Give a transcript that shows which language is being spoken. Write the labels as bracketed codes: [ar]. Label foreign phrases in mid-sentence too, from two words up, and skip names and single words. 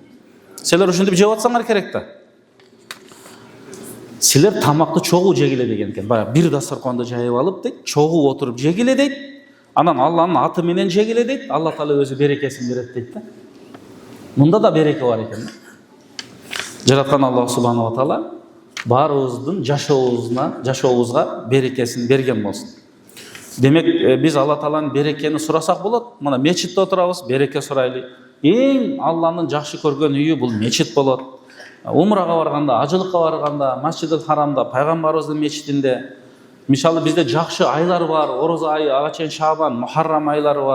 [ky] Силер ушинтип жеп атсаңар керек да. Силер тамакты чогуу жегиле деген экен. Баягы бир дасторконду жайып алып дейт, чогуу отуруп жегиле дейт. Анан Алланын аты менен жегиле дейт. Алла Таала өзү берекесин берет дейт да. Мында да береке бар экен. Жараткан [ar] الله سبحانه وتعالى [ky] баарыбыздын жашообузга берекесин берген болсун. Демек, биз Алла Тааланын берекени сурасак болот. Мына мечитте отурабыз, береке сурайлы. Эң Алланын жакшы көргөн үйү бул мечит болот. Умрага барганда, ажылыкка барганда, Масжидил Харамда, пайгамбарыбыздын мечитинде, мисалы бизде жакшы айлар бар, орозо айы, ага чейин Шабан, Мухаррам айлары бар.